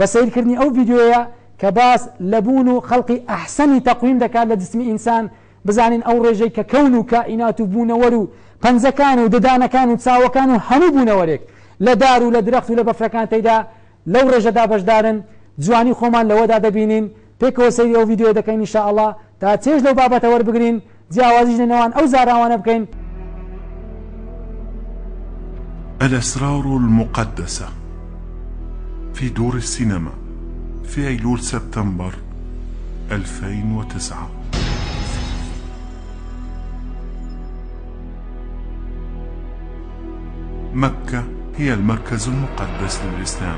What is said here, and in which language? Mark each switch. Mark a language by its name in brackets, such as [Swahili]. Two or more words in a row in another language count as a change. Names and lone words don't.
[Central Kurdish] سەیرکردنی ئەو ڤیدیۆیە کە باس لەبوون و خەڵقی ئەحسەنی تەقویم دەکات لە جسمی ئینسان بزانین ئەو ڕێژەی کە کەون و کائینات و بوونەوەر و پەنجەکان و ددانەکان و چاوەکان و هەموو بوونەوەرێک لە دار و لە درەخت و لە بەفرەکان تێیدا لەو ڕێژەدا بەشدارن جوانی خۆمان لەوەدا دەبینین پێکەوە سەیری ئەو ڤیدیۆ دەکەین [Arabic] ئینشاء الله [Central Kurdish] تا چێژ لەو بابەتە وەربگرین جیاوازیش لەنێوان ئەو زاراوانە بکەین. [Arabic] الأسرار المقدسة في دور السينما في أيلول سبتمبر 2009. مكة هي المركز المقدس للإسلام.